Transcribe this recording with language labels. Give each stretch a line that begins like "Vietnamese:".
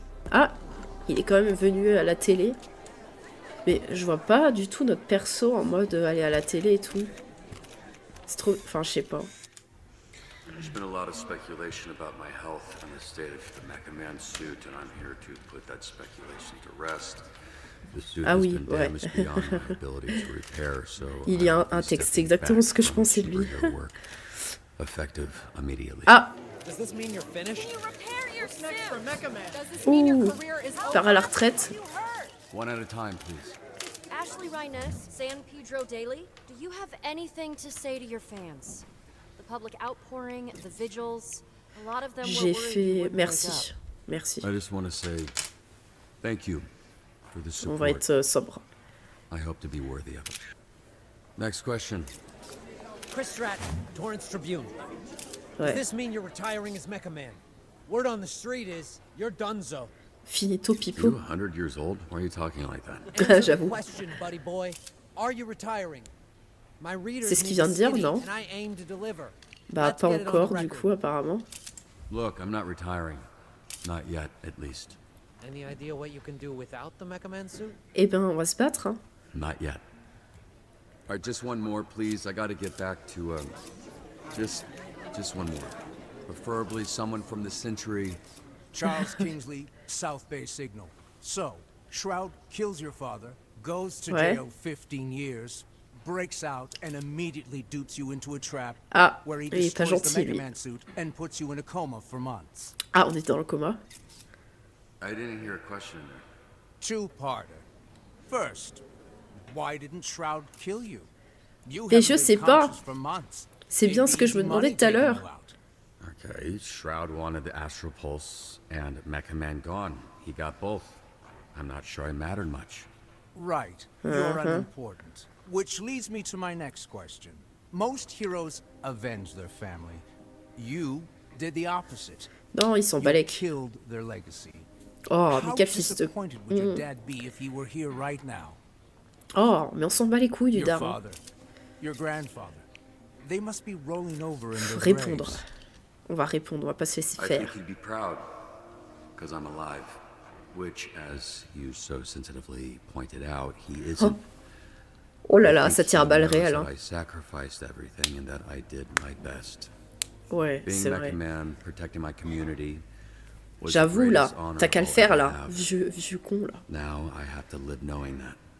French: Ah, il est quand même venu à la télé. Mais je vois pas du tout notre perso en mode aller à la télé et tout. C'est trop... Enfin, je sais pas.
English: There's been a lot of speculation about my health and the state of the Mecha Man suit, and I'm here to put that speculation to rest. The suit has been damaged beyond my ability to repair, so
French: il y a un texte, c'est exactement ce que je pensais de lui.
English: Effective immediately. Ah. Does this mean you're finished? Can you repair your suit? Next for Mecha Man? Does this mean your career is over?
French: Part à la retraite.
English: One at a time, please. Ashley Rhiness, San Pedro Daily, do you have anything to say to your fans? The public outpouring, the vigils, a lot of them were worried you wouldn't wake up.
French: Merci.
English: I just want to say thank you for the support.
French: On va être sobre.
English: I hope to be worthy of it. Next question. Chris Stratton, Torrance Tribune. Does this mean you're retiring as Mecha Man? Word on the street is you're donezo. Finito pipo. You 100 years old? Why are you talking like that?
French: J'avoue.
English: Question, buddy boy. Are you retiring? My readers
French: C'est ce qu'il vient de dire, non?
English: and I aim to deliver.
French: Bah pas encore du coup apparemment.
English: Look, I'm not retiring. Not yet, at least. Any idea what you can do without the Mecha Man suit?
French: Eh ben on va se battre hein.
English: Not yet. All right, just one more, please. I got to get back to just one more. Preferably someone from the Century. Charles Kingsley, South Bay Signal. So, Shroud kills your father, goes to jail 15 years, breaks out, and immediately dupes you into a trap where he destroys the Mega Man suit and puts you in a coma for months.
French: Ah, on est dans le coma.
English: I didn't hear a question in there. Two-parter. First, why didn't Shroud kill you?
French: Mais je sais pas. C'est bien ce que je me demandais tout à l'heure.
English: Okay, Shroud wanted the Astral Pulse and Mecha Man gone. He got both. I'm not sure I mattered much. Right. You're unimportant. Which leads me to my next question. Most heroes avenge their family. You did the opposite.
French: Non, ils s'en balèquent.
English: Killed their legacy.
French: Oh, mais quel fils de...
English: would your dad be if he were here right now?
French: Oh, mais on s'en bat les couilles du daron.
English: Your father, your grandfather. They must be rolling over in their
French: Répondre.
English: graves.
French: On va répondre, on va pas se laisser faire.
English: I think he'd be proud, because I'm alive. Which, as you so sensitively pointed out, he isn't.
French: Oh là là, ça tire à balles réelles. Hein.
English: I sacrificed everything and that I did my best.
French: Ouais, c'est vrai.
English: Man, protecting my community.
French: J'avoue là, t'as qu'à le faire là, vieux con là.
English: Now I have to live knowing that.